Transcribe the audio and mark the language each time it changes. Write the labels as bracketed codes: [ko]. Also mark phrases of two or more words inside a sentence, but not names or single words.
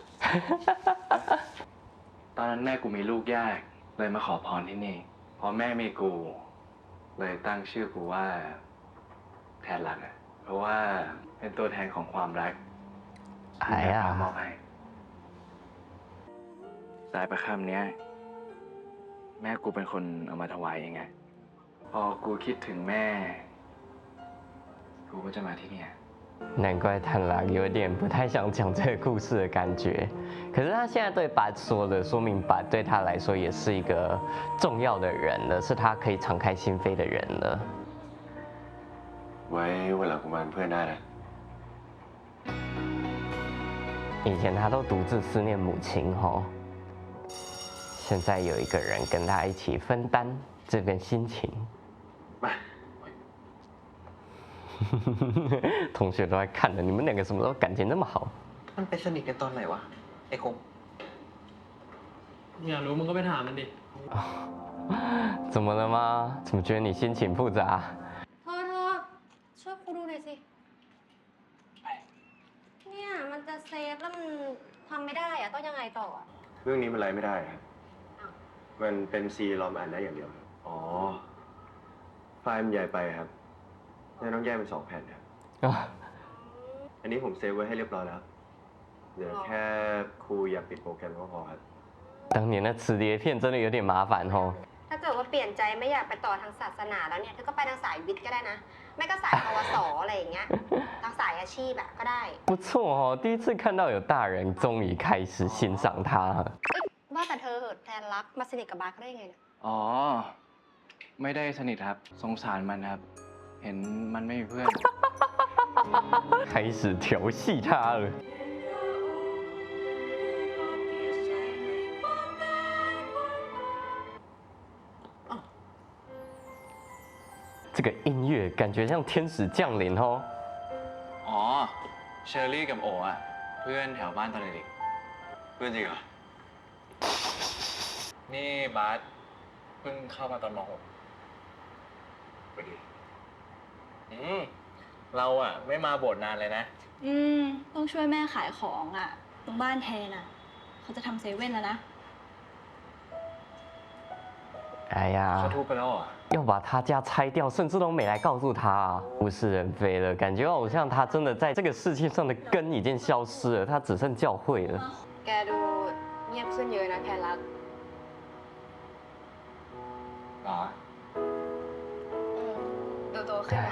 [th] ตอนนั้นแม่กูมีลูกยากเลยมาขอพรที่นี่ พอแม่มีกู เลยตั้งชื่อกูว่า แทนรักอะเพราะว่าเป็นตัวแทนของความรัก [zh] 哎呀 [th] มอบให้สายประคำเนี้ย แม่กูเป็นคนเอามาถวายเองไง พอกูคิดถึงแม่ กูก็จะมาที่เนี่ย [zh] 难怪谭拉有点不太想讲这个故事的感觉，可是他现在对爸说了，说明爸对他来说也是一个重要的人了，是他可以敞开心扉的人了。 [th] ไว้วันหลังกูมาเป็นเพื่อนได้นะ [zh] 以前他都独自思念母亲吼，现在有一个人跟他一起分担这份心情。 [th] มา [zh] 同学都在看着，你们两个什么时候感情那么好？ [th] มันไปสนิทกันตอนไหนวะ ไอ้คง อยากรู้มึงก็ไปถามมันดิ [zh] 怎么了吗？怎么觉得你心情复杂？ [th] เธอช่วยครูดูหน่อยสิ เนี่ยมันจะเซฟแล้วมันทำไม่ได้อะต้องยังไงต่ออะ เรื่องนี้มันไลฟ์ไม่ได้ครับ มันเป็นซีรอมอ่านได้อย่างเดียวครับอ๋อ ไฟล์มันใหญ่ไปครับงั้นต้องแยกเป็น2 แผ่นครับ [zh] 啊， [th] อันนี้ผมเซฟไว้ให้เรียบร้อยแล้วครับเดี๋ยวแค่ครูอย่าปิดโปรแกรมก็พอครับ [zh] 当年那磁碟片真的有点麻烦吼。 [th] ถ้าเกิดว่าเปลี่ยนใจไม่อยากไปต่อทางศาสนาแล้วเนี่ยเธอก็ไปทางสายวิทย์ก็ได้นะ ไม่ก็สายปวสอะไรอย่างเงี้ย ทางสายอาชีพอะก็ได้ [zh] 不错哦，第一次看到有大人终于开始欣赏他。 [th] เอ้ยว่าแต่เธอเหอะแทนรักมาสนิทกับบาสเขาได้ยังไงเนี่ย อ๋อ ไม่ได้สนิทครับ สงสารมันครับ เห็นมันไม่มีเพื่อน [zh] 开始调戏他了。这个音乐感觉像天使降临哦。 [th] อ๋อ เชอรี่กับโออ่ะ เพื่อนแถวบ้านตอนเด็ก เพื่อนจริงเหรอ ๆนี่บาสเพิ่งเข้ามาตอนม .6 สวัสดี เราอ่ะ ไม่มาโบสถ์นานเลยนะ ต้องช่วยแม่ขายของอ่ะ ตรงบ้านแทนอ่ะ เขาจะทำเซเว่นแล้วนะ [zh] 哎呀 [th] เขา，ทุบไปแล้วเหรอ [zh] 要把他家拆掉，甚至都没来告诉他、啊，物是人非了。感觉好像他真的在这个世界上的根已经消失了，他只剩教会了。 [th] แกดูเงียบขึ้นเยอะนะแทนรัก หรอ ดูโตขึ้นอะ